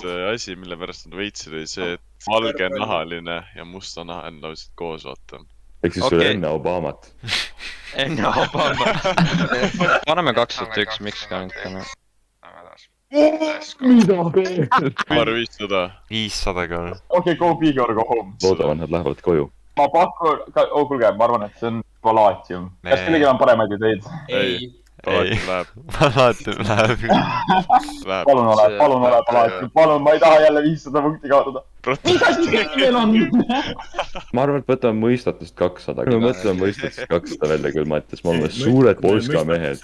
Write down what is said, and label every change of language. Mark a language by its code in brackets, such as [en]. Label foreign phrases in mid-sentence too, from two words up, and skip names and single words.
[et] see asi , mille pärast nad võitsid , oli see , et valgenahaline ja mustanahaline laulsid koos , vaata . ehk siis sul Okei. enne Obamat . enne Obama . paneme 201 , miks ka mitte noh . mida veel ? Paar 500 . 500 ka . okei , [en] go big or go home . [et] loodavad , nad lähevad koju . ma pakun , kuulge , ma arvan , et see on Palladium . kas kellelgi on paremaid ideid ? ei . alati läheb , alati läheb . läheb . palun ole , Palladium , palun , ma ei taha jälle 500 punkti kaotada . mis asi teil on ? ma arvan , et võtame mõistatust 200 . kui me mõtleme mõistatust 200 välja küll , Mattias , me oleme suured Polska mehed .